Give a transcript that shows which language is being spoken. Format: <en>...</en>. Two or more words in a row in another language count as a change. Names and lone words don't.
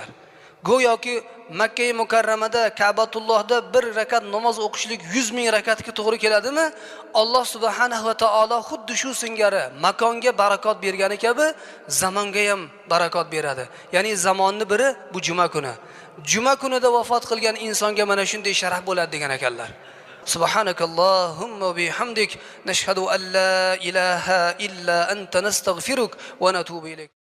<uz>Go'yoki Makka mukarramada Ka'batullohda bir rakat namoz o'qishlik 100 ming rakatga to'g'ri keladimi? Alloh</uz> <ar>سبحانه وتعالى</ar> <uz>xuddi shu singari makonga barakot bergani kabi zamonga ham barakot beradi. Ya'ni zamonni biri bu juma kuni. Juma kunida vafot qilgan insonga mana shunday sharaf bo'ladi degan ekanlar.</uz> <ar>سبحانك اللهم وبحمدك نشهد أن لا إله إلا أنت نستغفرك ونتوب إليك.</ar>